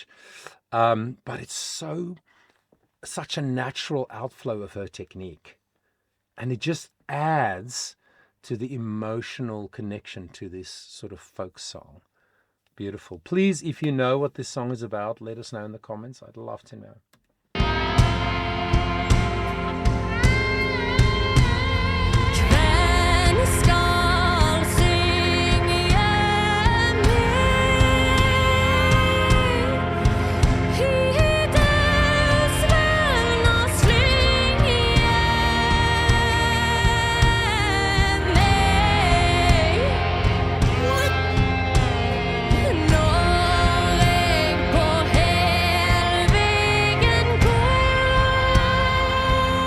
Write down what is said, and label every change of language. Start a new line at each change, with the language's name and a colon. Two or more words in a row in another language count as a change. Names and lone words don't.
English: But it's such a natural outflow of her technique. And it just adds to the emotional connection to this sort of folk song. Beautiful. Please, if you know what this song is about, let us know in the comments. I'd love to know.
Norwegian: Hvem skal synge meg i dess vevna slynge meg når eg på helvegen går,